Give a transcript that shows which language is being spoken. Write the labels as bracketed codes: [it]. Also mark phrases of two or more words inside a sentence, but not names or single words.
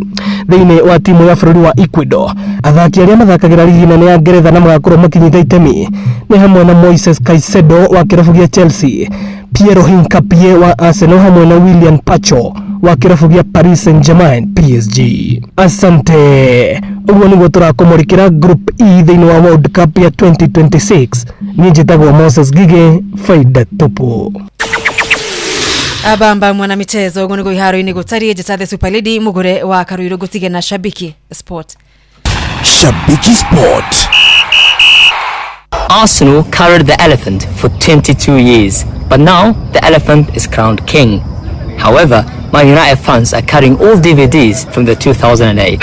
[ki] Thĩinĩ wa timu ya bũrũri wa Ecuador athaki arĩa mathakagĩra ligi nene ya Ngeretha na magakorwo makinyita itemi nĩ hamwe na Moises Caicedo wa kĩrabu gĩa Chelsea, Piero Hincapié wa Arsenal hamwe na William Pacho wa kĩrabu gĩa Paris Saint-Germain PSG. Asante. Ũguo nĩguo tũrakũmũrĩkĩra Group E thĩinĩ wa World Cup ya 2026. Niĩ njĩtagwo Moses Gige, [sw] faida tupu. Abamba mwana michezo [ki] ũguo nĩguo iharo-inĩ gũtariĩ njĩta The Super Lady mũgũre wa Karuiro gũtige na Shabiki Sport. Shabiki Sport. [en] Arsenal carried the elephant for 22 years, but now the elephant is crowned king. However, Man United fans are carrying all DVDs from the 2008.